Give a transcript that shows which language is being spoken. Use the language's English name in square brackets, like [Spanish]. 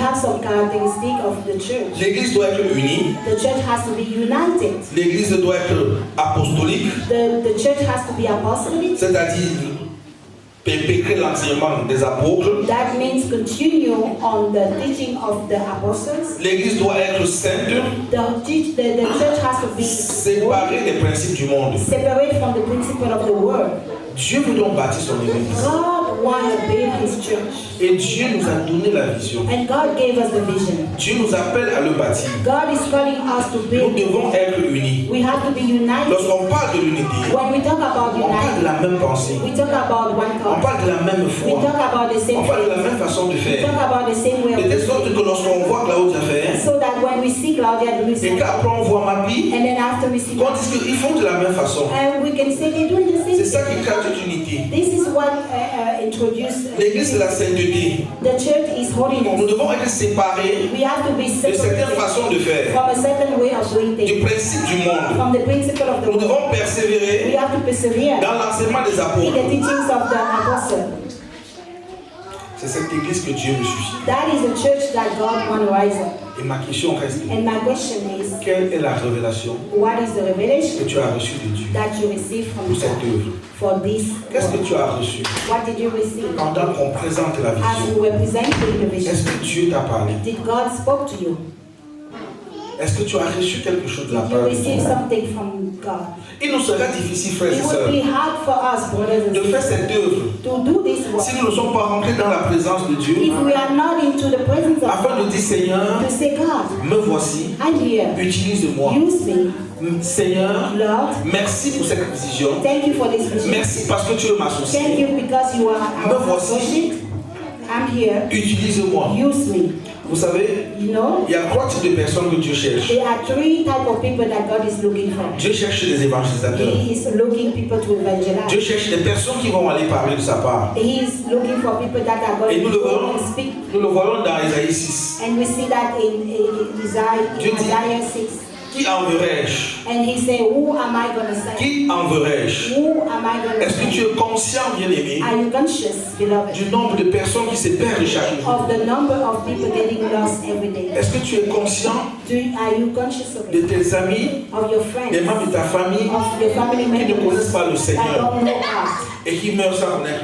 [English] have some characteristics of the church. [French] L'église doit être unie. [English] The church has to be united. [French] L'église doit être apostolique, [English] The church has to be apostolic. [French] c'est-à-dire perpétrer l'enseignement des apôtres. [English] That means continue on the teaching of the apostles. [French] L'Église doit être sainte, [English] The church has to be [French] séparée des principes du monde. [English] separate from the principle of the world. [French] Dieu veut donc bâtir son Église. [English] God wants to build his church. [French] Et Dieu nous a donné la vision. [English] And God gave us the vision. [French] Dieu nous appelle à le bâtir. [English] God is calling us to [French] Nous [English] build. [French] devons être unis. [English] We have to be united. [French] Lorsqu'on parle de l'unité, [English] When we talk about [French] on parle de [English] united, [French] la même pensée. [English] we talk about one [French] On [English] God. [French] parle de la même [English] We [French] foi. [English] talk about the same [French] On parle de la [English] faith. [French] même façon de [English] We [French] faire. [English] talk about the same way [French] De [English] of [French] telle sorte [English] living. [French] que lorsqu'on voit Claudia faire, [English] So that when we see Claudia doing [French] et [English] something, [French] qu'après on voit Mappy, [English] and then after we see [French] qu'on dise qu'ils font de la même façon. [English] and we can say they're doing the [French] C'est [English] same [French] ça qui [English] thing. [French] crée toute unité. [English] This is what introduced. [French] L'église, c'est la sainteté. [English] The church is [French] Nous [English] holiness. [French] devons être séparés [English] We have to be [French] de certaines [English] separated [French] façons de faire, [English] from a certain way of doing [French] du [English] things, [French] principe du monde. [English] from the principle of the [French] Nous [English] world. [French] devons [English] We [French] persévérer [English] have to persevere [French] dans l'enseignement des [English] in the [French] apôtres. [English] teachings of the apostle. [French] C'est cette église que Dieu veut susciter. [English] That is a church that God wants to rise up. [French] Et ma question reste, [English] And my question is, [French] quelle est la révélation [English] what is the [French] que [English] revelation [French] tu as reçue de Dieu [English] that you received from [French] pour cette [English] God [French] œuvre? [English] for this [French] Qu'est-ce que [English] work? [French] tu as reçu [English] What did you receive? [French] pendant qu'on présente la [English] As [French] vision? [English] we were presenting the [French] Est-ce [English] vision, [French] que Dieu t'a parlé? [English] did God spoke to you? [French] Est-ce que tu as reçu quelque chose de la [English] Did you [French] part de [English] receive [French] Dieu? [English] something from God? [French] Il nous sera difficile, frères et [English] It would [French] sœurs, [English] be hard for us, brothers and [French] de faire [English] sisters, [French] cette œuvre [English] to do this work [French] si nous ne sommes pas rentrés dans la présence de Dieu, [English] if we are not into the presence of [French] afin de [English] God. [French] dire Seigneur, [English] To say, God, [French] me voici, [English] I'm here. [French] utilise-moi. [English] Use me. [French] Seigneur, [English] Lord, [French] merci pour cette vision. [English] thank you for this vision. [French] Merci parce que tu veux [English] Thank [French] m'associer. [English] you because you are [French] Me [English] our [French] voici. [English] associate. I'm here. [French] Utilise-moi. [English] Use me. [French] Vous savez, [English] You know, [French] il y a 3 types de personnes que Dieu cherche. [English] there are 3 types of people that God is looking for. [French] Dieu cherche des évangélisateurs. [English] He is looking people to [French] Dieu [English] evangelize. [French] cherche des personnes qui vont aller parler de sa part. [English] He is looking for people that are [French] Et [English] going [French] nous [English] to [French] le [English] go [French] voyons, [English] and speak. [French] nous le voyons dans Isaïe 6. [English] And we see that in [French] Dieu dit, [English] Isaiah 6. [French] Qui enverrai-je? [English] And he said, who am I going to send? [French] Qui enverrai-je? [English] Who am I going to [French] Est-ce que tu [English] send? [French] es conscient, bien-aimé, [English] Are you conscious, beloved, [French] du nombre de personnes qui se perdent chaque jour? [English] of the number of people getting lost every day? [French] Est-ce que tu es conscient [English] Are you conscious of [French] de [English] it? [French] tes amis, [English] Of your [French] des [English] friends, [French] membres de ta famille [English] of your family [French] qui ne [English] members [French] connaissent pas le [English] that [French] Seigneur [English] don't know God [French] et qui meurent sans connaître